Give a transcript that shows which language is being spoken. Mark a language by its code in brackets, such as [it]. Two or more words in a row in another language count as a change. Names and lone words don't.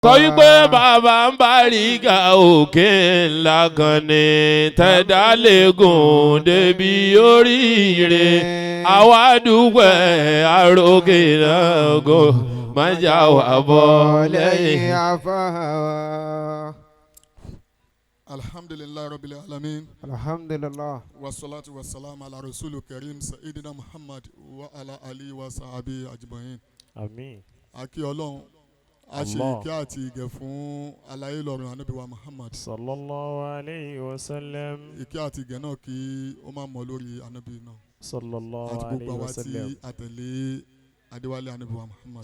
[yo] sọ wípé bàbá ń Bariga òkè ńlá kan ní tẹ̀dá lẹ́gùn débi oríire àwa dúpẹ́ àròkè náà kò má já wà bọ́ lẹ́yìn afáwa. [ar] الحمد لله رب العالمين. Alhamdulillah. والصلاة والسلام على الرسول الكريم سيدنا محمد وعلى آله وصحبه أجمعين. [yo] àmín. Akí Ọlọ́run. A ṣe ìkẹ́ àti ìgẹ̀ fún aláyé lọ́run Ànábì wa Muhammad. [ar] صلى الله عليه وسلم. [yo] Ìkẹ́ àti ìgẹ̀ náà kí ó máa mọ lórí Ànábì náà. [ar] sallallahu [yo] Àti [ar] alayhi [yo] gbogbo [ar] wa [yo] àwa tí [ar] sallam. [yo] a tẹ̀lé Adéwálé Ànábì wa Muhammad.